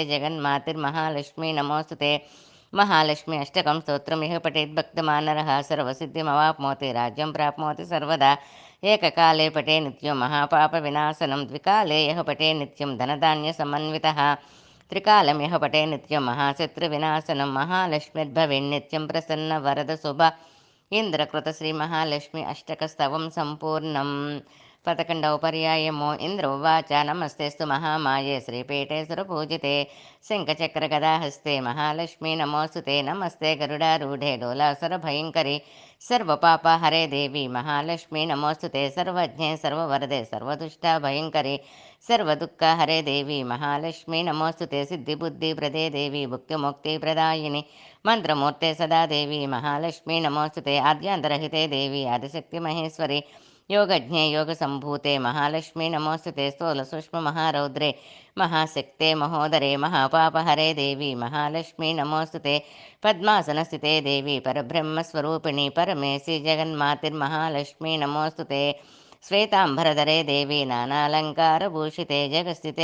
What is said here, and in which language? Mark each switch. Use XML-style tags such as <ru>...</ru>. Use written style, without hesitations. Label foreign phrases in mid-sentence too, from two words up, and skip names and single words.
<sa>जगन्मातिर्महालक्ष्मी नमोऽस्तु ते महालक्ष्मी अष्टकं स्तोत्रं यः पठेद्भक्तमानरः सर्वसिद्धिमवाप्नोति राज्यं प्राप्नोति सर्वदा एककाले पठे नित्यं महापापविनाशनं द्विकाले यः पठे नित्यं धनधान्यसमन्वितः त्रिकालं यः पठे नित्यं महाशत्रुविनाशनं महालक्ष्मीर्भवेन्नित्यं प्रसन्नवरदशुभ इन्द्रकृतश्रीमहालक्ष्मी अष्टकस्तवं सम्पूर्णम्</sa> <te>పదకొండవ పర్యాయము</te> <sa>ఇంద్ర ఉవాచ నమస్తేస్తు మహామాయే శ్రీపీఠే సురపూజితే శంఖచక్ర గదాహస్తే మహాలక్ష్మీ నమోస్తుతే నమస్తే గరుడారూఢే డోలాసుర భయంకరి సర్వపాపహరే దేవి మహాలక్ష్మీ నమోస్తుతే సర్వజ్ఞే సర్వవరదే సర్వదుష్టా భయంకరి సర్వదుఃఖహరే దేవి మహాలక్ష్మీ నమోస్తుతే సిద్ధిబుద్ధిప్రదే దేవి భుక్తిముక్తిప్రదాయిని మంత్రమూర్తే సదా దేవి మహాలక్ష్మీ నమోస్తుతే ఆద్యాంతరహితే దేవి ఆదిశక్తి మహేశ్వరి योगज्ञे योगसम्भूते महालक्ष्मी नमोस्तुते स्थूलसूक्ष्ममहारौद्रे महाशक्ते महोदरे महापापहरे देवी महालक्ष्मी नमोस्तुते पद्मासनस्थिते देवी परब्रह्मस्वरूपिणी परमेशि जगन्मातिर्महालक्ष्मी नमोस्तुते श्वेताम्बरधरे देवी नानालङ्कारभूषिते जगस्थिते</sa>